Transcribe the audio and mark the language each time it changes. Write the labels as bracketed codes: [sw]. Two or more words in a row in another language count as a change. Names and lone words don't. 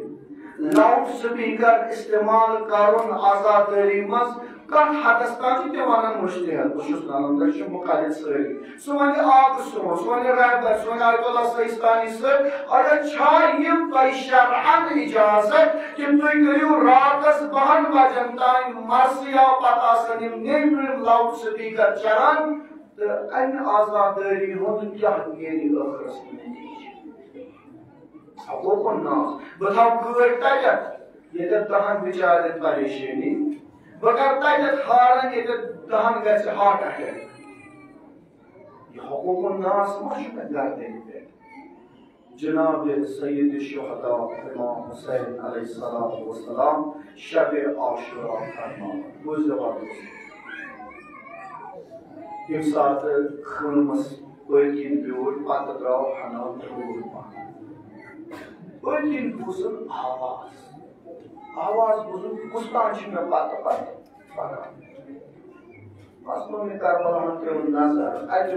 [en] loud speaker [ks] استعمال کرُن آزادٲری منٛز کتھ حدس تام چھِ تہِ ونان مُجتہد بہٕ چھُس نالندر چھِ مُخالِف سٲری سُہ وَنہِ آبہٕ سُہ سُہ وَنہِ رہبر سُہ وَنہِ آیت اللہ سیستانی سۭتۍ اگر چھا یِم تۄہہِ شرعن اِجازت کہِ تُہۍ کٔرِو راتس 12 بجن تام مرثی آو پتہٕ آسن یِم نیبرِم [en] loud speaker [ks] چلان تہٕ امہِ آزادٲری ہُنٛد کیٛاہ نیرِ ٲخرس [ar] حقوق الناس [ks] بہٕ تھاوٕ گٲڑۍ تتٮ۪تھ ییٚتٮ۪تھ 10 بِچارٮ۪ن پریشٲنی بہٕ کرٕ تتٮ۪تھ ہارن ییٚتٮ۪تھ 10 گژھِ [en] heart attack [ks] یہ [ar] حقوق الناس [ks] ما چھُ مےٚ گردنہِ پٮ۪ٹھ جناب [ar] سید الشہداء [ks] امام حسین [ar] علیہ الصلوۃ والسلام [ks] شب عاشورا فرماوان گوٚو زبردست ییٚمہِ ساتہٕ خٲمس پٔتۍ کِنۍ بیوٗٹھ پتہٕ درٛاو ہنا دوٗر پہن پٔتۍ کِنۍ بوٗزُم آواز بوٗزُم کُس تام چھِ مےٚ پتہٕ پکان بس نوٚو مےٚ کربلاہن پیوٚو نظر اتہِ